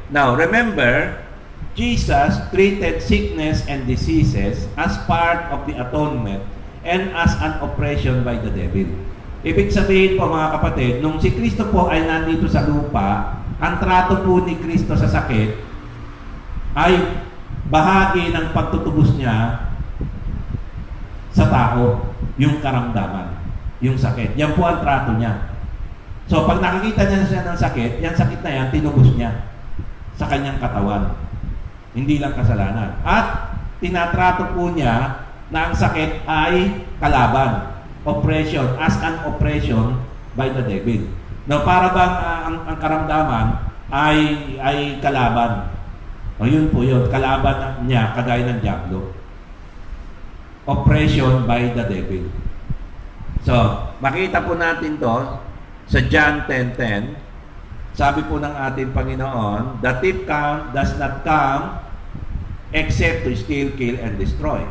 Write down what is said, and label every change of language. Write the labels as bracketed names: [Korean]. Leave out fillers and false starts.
[English] Now, remember, Jesus treated sickness and diseases as part of the atonement and as an oppression by the devil. [Filipino] Ibig sabihin po mga kapatid, nung si Kristo po ay nandito sa lupa, ang trato po ni Kristo sa sakit ay bahagi ng pagtutubos niya sa tao, yung karamdaman, yung sakit. Yan po ang trato niya. So, pag nakikita niya siya ng sakit, yan sakit na yan, tinubos niya sa kanyang katawan. Hindi lang kasalanan. At tinatrato po niya na ang sakit ay kalaban. [English] Oppression, as an oppression by the devil. [Filipino] No, para bang ang karamdaman ay kalaban. O yun po yun, kalaban niya kagaya ng diablo. [English] Oppression by the devil. [Filipino] So, makita po natin to sa John 10:10. Sabi po ng ating Panginoon, [English] the thief does not come except to steal, kill, and destroy.